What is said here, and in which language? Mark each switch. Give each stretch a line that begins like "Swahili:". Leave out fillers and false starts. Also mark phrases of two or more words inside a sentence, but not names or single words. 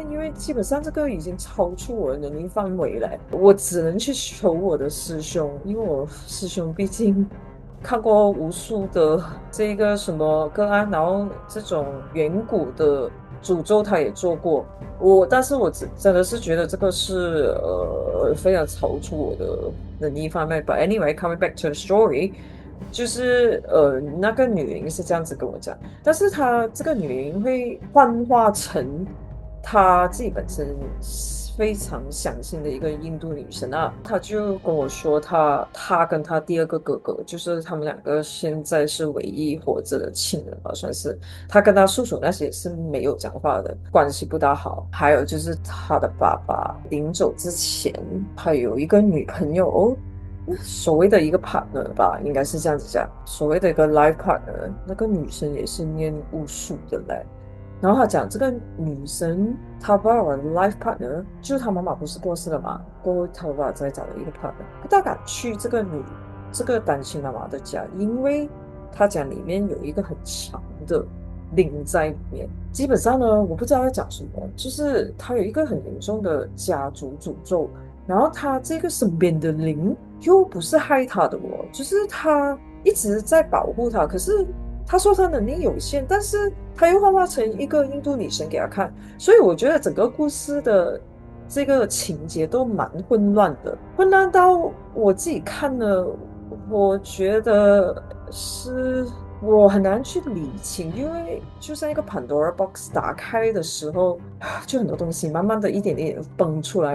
Chinese: 因為基本上這個已經超出我的能力範圍了，我只能去求我的師兄，因為我師兄畢竟看過無數的這個什麼個案，然後這種遠古的詛咒他也做過。但是我真的是覺得這個是非常超出我的能力範圍。
English: But anyway, coming back to the story。
Chinese: 就是那個女靈是這樣子跟我講，但是她這個女靈會幻化成她自己本身非常相信的一個印度女神啊，她就跟我說她跟她第2個哥哥，就是他們2個現在是唯一活着的親人吧，算是。她跟她叔叔那些是沒有講話的，關係不大好。還有就是她的爸爸臨走之前還有一個女朋友。所謂的一個 partner 吧，應該是這樣子講。所謂的一個
English: life partner，
Chinese: 那個女生也是念巫術的嘞。然後他講這個女生，她爸爸的
English: life partner
Chinese: 就是她媽媽不是過世了嘛，過後她爸爸再找了一個 partner， 不大敢去這個單親媽媽的家，因為她講裡面有一個很強的靈在裡面。基本上呢，我不知道要講什麼，就是她有一個很嚴重的家族詛咒。然後他這個身邊的靈又不是害他的哦，就是他一直在保護他。可是他說他能力有限，但是他又幻化成一個印度女神給他看，所以我覺得整個故事的這個情節都蠻混亂的，混亂到我自己看了，我覺得是。我很難去理清，因為就像一個
English: Pandora box
Chinese: 打開的時候，就很多東西慢慢的一點點崩出來。